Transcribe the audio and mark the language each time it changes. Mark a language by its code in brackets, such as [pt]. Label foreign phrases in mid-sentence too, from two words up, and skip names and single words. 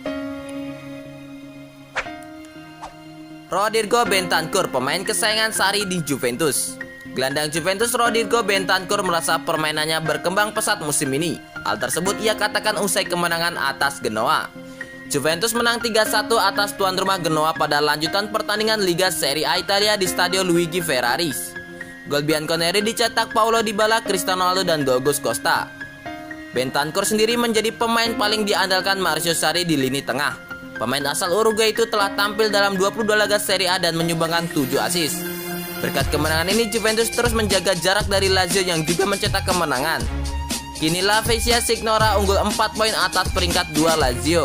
[id] Rodrigo Bentancur, pemain kesayangan Sarri di Juventus. Gelandang Juventus Rodrigo Bentancur merasa permainannya berkembang pesat musim ini. Hal tersebut ia katakan usai kemenangan atas Genoa. Juventus menang 3-1 atas tuan rumah Genoa pada lanjutan pertandingan Liga Serie A Italia di Stadio Luigi Ferraris. Gol Bianconeri dicetak Paulo Dybala, Cristiano Ronaldo, dan Douglas Costa. Bentancur sendiri menjadi pemain paling diandalkan Mauricio Sarri di lini tengah. Pemain asal Uruguay itu telah tampil dalam 22 laga Serie A dan menyumbangkan 7 assist. Berkat kemenangan ini, Juventus terus menjaga jarak dari Lazio yang juga mencetak kemenangan. Kini La Spezia Signora unggul 4 poin atas peringkat 2 Lazio.